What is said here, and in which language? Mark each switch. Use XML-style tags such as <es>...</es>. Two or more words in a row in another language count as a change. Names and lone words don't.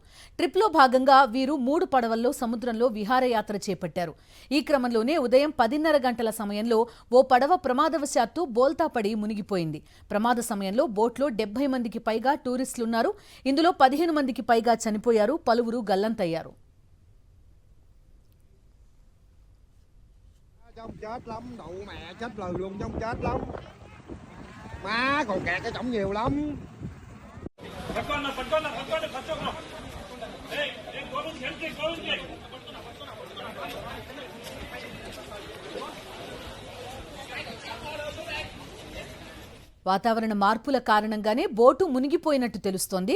<te>ట్రిప్లో భాగంగా వీరు 3 పడవల్లో సముద్రంలో విహారయాత్ర చేపట్టారు. ఈ క్రమంలోనే ఉదయం 10:30 గంటల సమయంలో ఓ పడవ ప్రమాదవశాత్తు బోల్తాపడి మునిగిపోయింది. ప్రమాద సమయంలో బోట్లో 70 మందికి పైగా టూరిస్టులున్నారు. ఇందులో 15 మందికి పైగా చనిపోయారు. పలువురు గల్లంతయ్యారు.</te> <vi>Trong chết lắm, đậu mẹ chết lời luôn, trong chết lắm. Má còn kẹt cái cổng nhiều lắm.</vi> <te>వాతావరణ మార్పుల కారణంగానే బోటు మునిగిపోయినట్టు తెలుస్తోంది.</te>